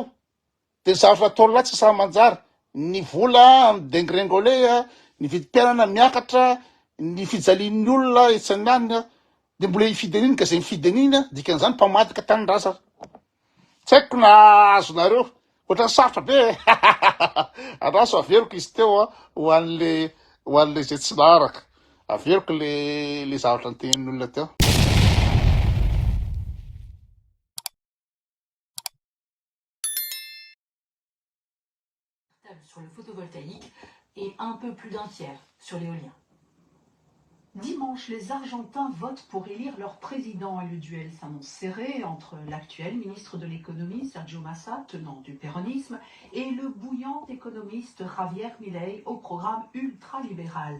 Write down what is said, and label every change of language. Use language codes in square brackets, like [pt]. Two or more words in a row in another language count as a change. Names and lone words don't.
[mg] De zavatra atao latsy sa manjary. Ny vola dengringolé, ny vidim-piainana miakatra, ny fijalian'ny olona etsany any, de mbola hifidy an'iny ka zay mifidy an'iny dikan'izany mpamadika tany-drazana. Tsy haiko na azonareo, ohatran'ny sarotra be. Andraso averiko izy teo ho an'le zay tsy naraka. Averiko le zavatra nytenin'ny olona teo. [fr] Sur le photovoltaïque et un peu plus d'un tiers sur l'éolien. Dimanche, les Argentins votent pour élire leur président et le duel s'annonce serré entre l'actuel ministre de l'économie, Sergio Massa, tenant du péronisme, et le bouillant économiste Javier Milei au programme ultralibéral.